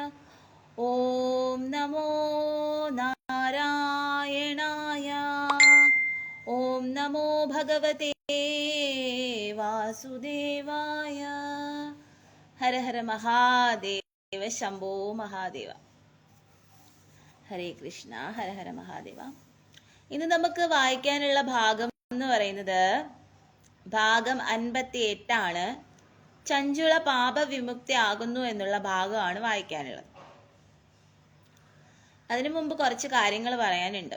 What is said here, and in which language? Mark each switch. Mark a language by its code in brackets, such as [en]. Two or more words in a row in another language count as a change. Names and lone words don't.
[sa] ॐ नमो नारायणाय। ॐ नमो भगवते वासुदेवाय। हर हर महादेव शंभो महादेव. ഹരേ കൃഷ്ണ. ഹര ഹര മഹാദേവ. [ml] ഇന്ന് നമുക്ക് വായിക്കാനുള്ള ഭാഗം എന്ന് പറയുന്നത് ഭാഗം 58 ചഞ്ചുള പാപവിമുക്തി ആകുന്നു എന്നുള്ള ഭാഗമാണ് വായിക്കാനുള്ളത്. അതിനു മുമ്പ് കുറച്ച് കാര്യങ്ങൾ പറയാനുണ്ട്.